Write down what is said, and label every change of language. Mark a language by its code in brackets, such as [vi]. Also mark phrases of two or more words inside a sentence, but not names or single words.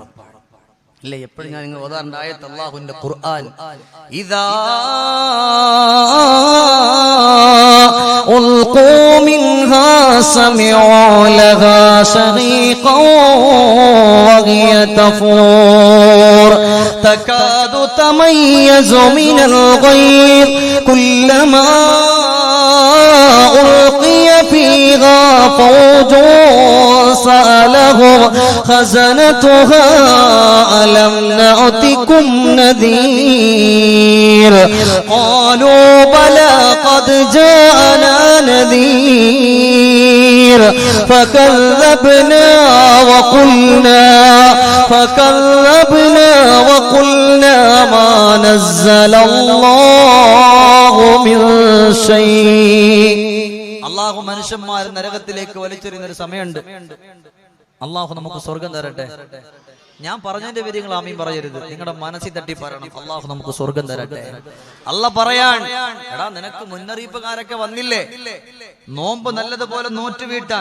[ml] അല്ലേ? എപ്പോഴും ഞാൻ നിങ്ങൾ ഓതാറുണ്ട് ആയത്ത്, അല്ലാഹുവിന്റെ ഖുർആൻ, [ar] إذا ألقوا منها سمعوا لها شهيقا وهي تفور تكاد تميز من الغيظ كلما ألقي فيها فوج سألهم خزنتها ألم نأتكم نذير قالوا بلى قد جاءنا نذير فكذبنا وقلنا ما نزل الله من شيء. [ml] അല്ലാഹു മനുഷ്യന്മാരെ നരകത്തിലേക്ക് വലിച്ചെറിയുന്ന ഒരു സമയമുണ്ട്. അള്ളാഹു നമുക്ക് സ്വർഗം തരട്ടെ. ഞാൻ പറഞ്ഞതിന്റെ പേര് നിങ്ങൾ ആമീൻ പറയരുത്, നിങ്ങളുടെ മനസ്സിൽ തട്ടി പറയണം അള്ളാഹു നമുക്ക് സ്വർഗം തരട്ടെ. അള്ളാഹ് പറയാൻ, എടാ നിനക്ക് മുന്നറിയിപ്പുകാരൊക്കെ വന്നില്ലേ നോമ്പ് നല്ലതുപോലെ നോറ്റ് വീട്ടാൻ.